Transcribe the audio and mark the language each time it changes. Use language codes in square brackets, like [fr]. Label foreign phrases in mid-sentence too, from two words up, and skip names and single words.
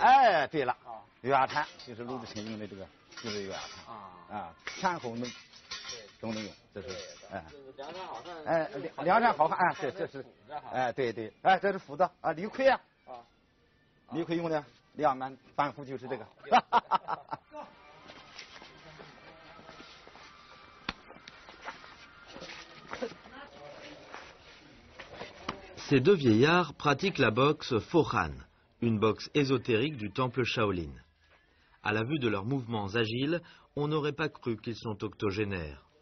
[zh] 对了，月牙铲就是鲁智深用的这个，就是月牙铲前后能都能用，这是梁山好汉。梁山好汉，这是对，这是斧子啊，李逵啊，李逵用的两满反斧就是这个。 [fr] Ces deux vieillards pratiquent la boxe Fohan, une boxe ésotérique du temple Shaolin. À la vue de leurs mouvements agiles, on n'aurait pas cru qu'ils sont octogénaires.